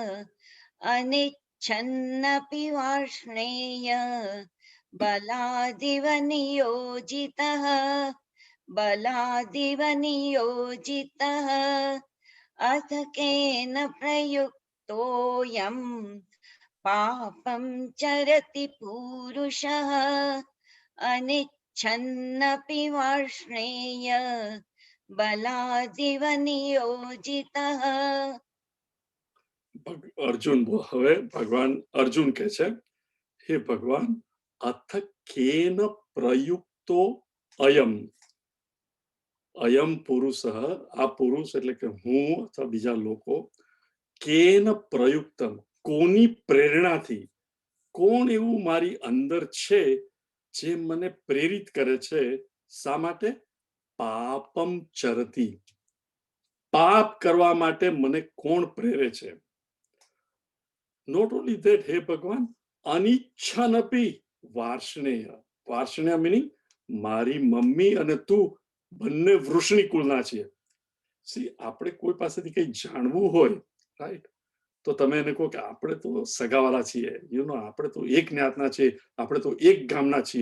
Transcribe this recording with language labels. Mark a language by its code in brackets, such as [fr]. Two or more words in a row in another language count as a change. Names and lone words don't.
[sa] अनिच्छन्नपि वार्ष्णेय बलादिव नियोजितः बलादिव नियोजितः अथ केन प्रयुक्तोऽयम् पापं चरति पूरुषः अनिच्छन्नपि वार्ष्णेय बलादिव नियोजितः. [gu] અર્જુન હવે ભગવાન અર્જુન કહે છે, હે ભગવાન, [sa] અથ કેન પ્રયુક્તો અયમ અયમ પુરુષ, [gu] આ પુરુષ એટલે કે હું અથવા બીજા લોકો, [sa] કેન પ્રયુક્તમ [gu] કોની પ્રેરણાથી, કોણ એવું મારી અંદર છે જે મને પ્રેરિત કરે છે, શા માટે? [sa] પાપમ ચરતી, [gu] પાપ કરવા માટે મને કોણ પ્રેરે છે? [en] Not only that, [gu] હે ભગવાન, [sa] અનિચ્છનપી વાર્ષ્ણેય, [gu] વાર્ષ્ણેય meaning મારી મમ્મી અને તું બંને વૃષ્ણિ કુળના છીએ. સી આપણે કોઈ પાસેથી કંઈ જાણવું હોય, રાઈટ, તો તમે એને કહો કે આપણે તો સગાવાલા છીએ, આપણે તો એક જ્ઞાતના છીએ, આપણે તો એક ગામના છીએ.